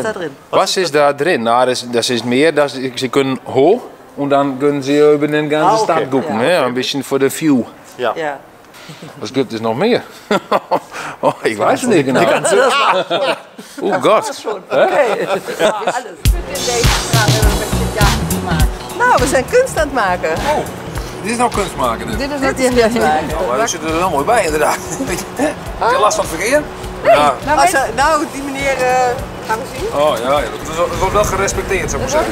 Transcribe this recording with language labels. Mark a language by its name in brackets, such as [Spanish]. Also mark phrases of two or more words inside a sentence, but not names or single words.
[German] Was ist da drin? Na, das ist mehr, dass Sie können hoch und dann können Sie über den ganzen Stadt gucken, ja. Ein bisschen für die View. Ja. Ja. Was gibt es noch mehr? Oh, ich weiß es nicht genau. Oh Gott. Okay. Ja, alles. [Dutch] Nou, we zijn kunst aan het maken. Oh, dit is nou kunst maken dus. Dit is wat je kunst maken. Maar we zitten er wel mooi bij inderdaad. Heb je last van het verkeer? Ja. Nou, die meneer gaan we zien. Oh ja, dat wordt wel gerespecteerd zou ik zeggen.